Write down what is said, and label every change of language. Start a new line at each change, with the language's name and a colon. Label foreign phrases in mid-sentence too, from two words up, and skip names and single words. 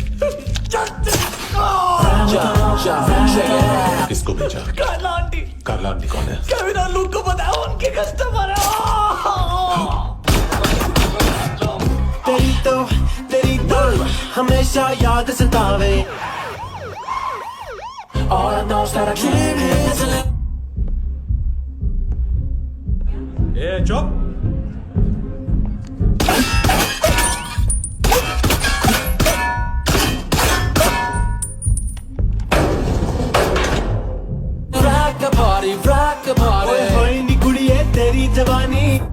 Hindi: किसको भेजा? कार्ला आंटी। कार्ला आंटी कौन है? केविन और लूक को बताओ उनके कस्टमर है। तेरी तो हमेशा याद सतावे।
English: All I know is that I came here to live.
Hindi: ए चुप।
English: rock the party
Punjabi: ਹੋਏ ਨੀ ਕੁੜੀਏ ਤੇਰੀ ਜਵਾਨੀ